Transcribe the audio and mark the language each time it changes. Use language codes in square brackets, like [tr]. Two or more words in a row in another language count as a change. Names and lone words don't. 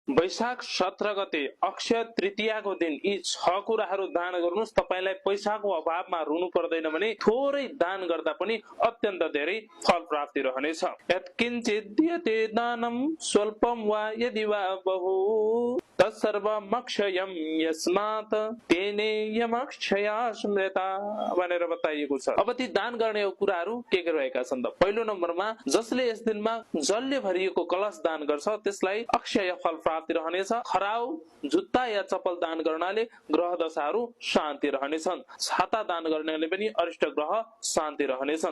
[ne] वैशाख 17 गते अक्षय तृतीयाको दिन यी 6 कुराहरू दान गर्नुस्। तपाईलाई पैसाको अभावमा रुनु पर्दैन भने थोरै दान गर्दा पनि अत्यन्त धेरै फल प्राप्ति रहनेछ। [sa] यत्किञ्चित् दीयते दानं स्वल्पं वा यदि वा बहु तत्सर्वमक्षयं यस्मात् तेनेयमक्षया स्मृता [ne] भनेर बताइएको छ। अब ती दान गर्ने कुराहरू के रहेका छन् त? पहिलो नम्बरमा जसले यस दिनमा जलले भरिएको कलश दान गर्छ त्यसलाई अक्षय फल प्राप्ति रहनेछ। खराउ जुत्ता या चप्पल दान गर्नाले ग्रह दशाहरू शान्ति रहनेछन्। छाता दान गर्नाले पनि अरिष्ट ग्रह शान्ति रहनेछन्।